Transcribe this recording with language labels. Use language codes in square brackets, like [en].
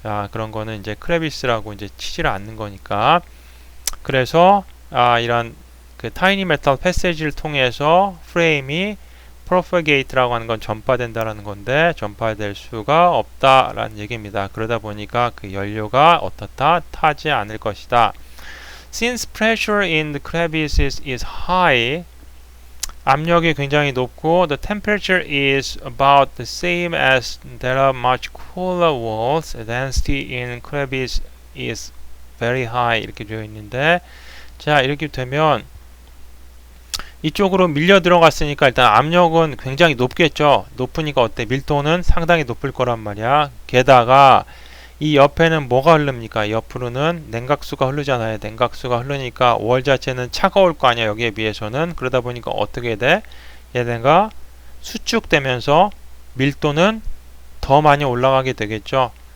[ko] 그런 거는 이제 크레비스라고 이제 치지를 않는 거니까. 그래서 이런 그 타이니 메탈 패세지를 통해서 프레임이 propagate라고 하는 건 전파된다라는 건데 전파될 수가 없다라는 얘기입니다. 그러다 보니까 그 연료가 어떻다? 타지 않을 것이다. [en] Since pressure in the crevices is high, [ko] 압력이 굉장히 높고 [en] the temperature is about the same as there are much cooler walls, density in crevice is very high [ko] 이렇게 되어 있는데 자 이렇게 되면 이쪽으로 밀려 들어갔으니까 일단 압력은 굉장히 높겠죠. 높으니까 어때? 밀도는 상당히 높을 거란 말이야. 게다가 이 옆에는 뭐가 흐릅니까? 옆으로는 냉각수가 흐르잖아요. 냉각수가 흐르니까 월 자체는 차가울 거 아니야. 여기에 비해서는. 그러다 보니까 어떻게 돼? 얘네가 수축되면서 밀도는 더 많이 올라가게 되겠죠.